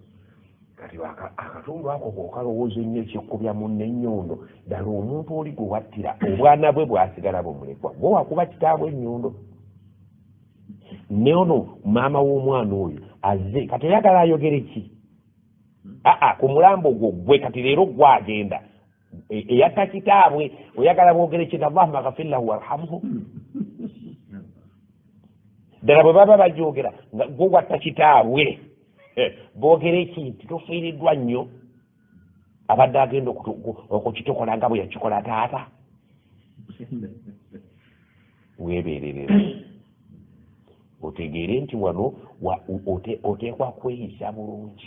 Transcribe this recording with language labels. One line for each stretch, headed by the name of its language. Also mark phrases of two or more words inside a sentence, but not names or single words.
Ganda: Kati akatundu ako kokalowooza ennyo ekyekubya munne ennyondo ddala omuntu oli gwe wattira obwana bwe bwasigala bumulekwa gwe wakuba kitaabwe ennyondo ne ono maama w'omwana oyo azze kati oyagala ayogere ki? Ku mulambo gwo gwe kati leero gwagenda eyatta kitaabwe oyagala boogere ki?
Arabic: اللهم اغفر له وارحمه.
Ganda: ddala bwe baba bajogera gwe watta kitaabwe boogere ki nti tofiiriddwa nnyo abadde agenda okukitokola nga bwe yakikola taata. Weebererera otegeere nti wano oteekwa kweyisa bulungi.